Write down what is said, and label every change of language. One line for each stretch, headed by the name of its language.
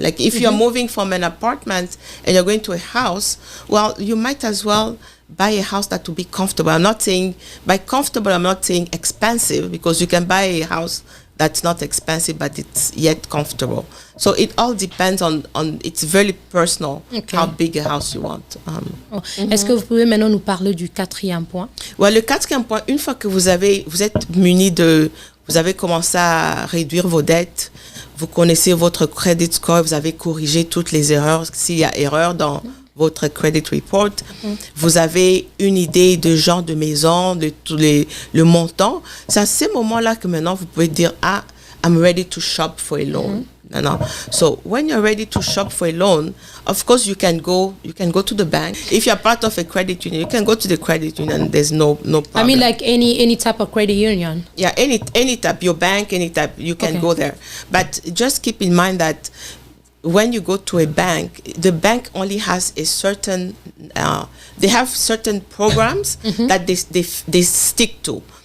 English: Like if you're moving from an apartment and you're going to a house, well, you might as well buy a house that will be comfortable. I'm not saying by comfortable, I'm not saying expensive, because you can buy a house that's not expensive, but it's yet comfortable. So it all depends on it's very personal how big a house you want.
French: Est-ce que vous pouvez maintenant nous parler du 4e point? Ouais, le 4e point, une fois que vous êtes muni vous avez commencé à réduire vos dettes, vous connaissez votre credit score, vous avez corrigé toutes les erreurs, s'il y a erreur dans votre credit report, vous avez une idée de genre de maison, de le montant. C'est à ces moments-là que maintenant vous pouvez dire,
English: I'm ready to shop for a loan. No. So when you're ready to shop for a loan, of course you can go to the bank. If you're part of a credit union, you can go to the credit union. There's no problem. I mean, like any type of credit union. Yeah, any type, your bank, any type, you can go there. But just keep in mind that when you go to a bank, the bank only has a certain, they have certain programs that they stick to.